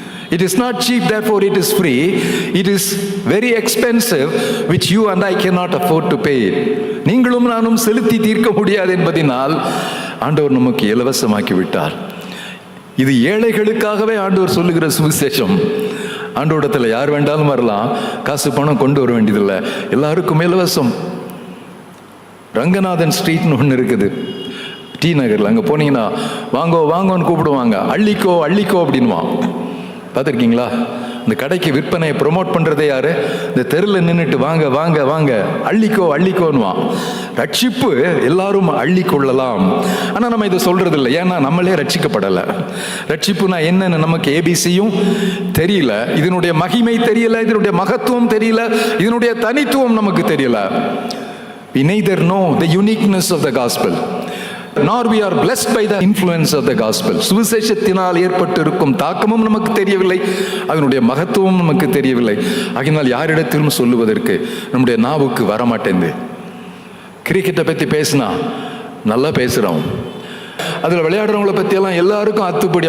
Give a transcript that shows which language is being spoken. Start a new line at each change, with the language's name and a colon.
English: It is not cheap, therefore it is free. It is very expensive, which you and I cannot afford to pay it.
Tamil: நீங்களும் நானும் செலுத்தி தீர்க்க முடியாது என்பதினால் ஆண்டவர் நமக்கு இலவசமாக்கி விட்டார். இது ஏழைகளுக்காகவே ஆண்டவர் சொல்லுகிற சுவிசேஷம். ஆண்டவரிடத்தில் யார் வேண்டாலும் வரலாம், காசு பணம் கொண்டு வர வேண்டியதில்லை, எல்லாருக்கும் இலவசம். ரங்கநாதன் ஸ்ட்ரீட்னு ஒன்று இருக்குது டி நகரில். அங்கே போனீங்கன்னா வாங்கோ வாங்கோன்னு கூப்பிடுவாங்க, அள்ளிக்கோ அள்ளிக்கோ அப்படின்வான். பார்த்துருக்கீங்களா? இந்த கடைக்கு விற்பனையை ப்ரொமோட் பண்ணுறதே யாரு? இந்த தெருவில் நின்றுட்டு வாங்க வாங்க வாங்க அள்ளிக்கோ அள்ளிக்கோன்னுவான். ரட்சிப்பு எல்லாரும் அள்ளிக்கொள்ளலாம். ஆனால் நம்ம இதை சொல்றது இல்லை. ஏன்னா நம்மளே ரட்சிக்கப்படலை. ரட்சிப்புனா என்னன்னு நமக்கு ஏபிசியும் தெரியல, இதனுடைய மகிமை தெரியல, இதனுடைய மகத்துவம் தெரியல, இதனுடைய தனித்துவம் நமக்கு தெரியல.
English: We neither know the uniqueness of the gospel, nor we are blessed by the influence of the gospel.
Tamil: சுவிசேஷத்தினால் ஏற்பட்டு இருக்கும் தாக்கமும் நமக்கு தெரியவில்லை, அதனுடைய மகத்துவம் நமக்கு தெரியவில்லை. ஆகினால் யாரிடத்திலும் சொல்லுவதற்கு நம்முடைய நாவுக்கு வரமாட்டேங்குது. கிரிக்கெட்டை பற்றி பேசினா நல்லா பேசுகிறோம், அதில் விளையாடுறவங்கள பற்றியெல்லாம் எல்லாருக்கும் அத்துப்படி.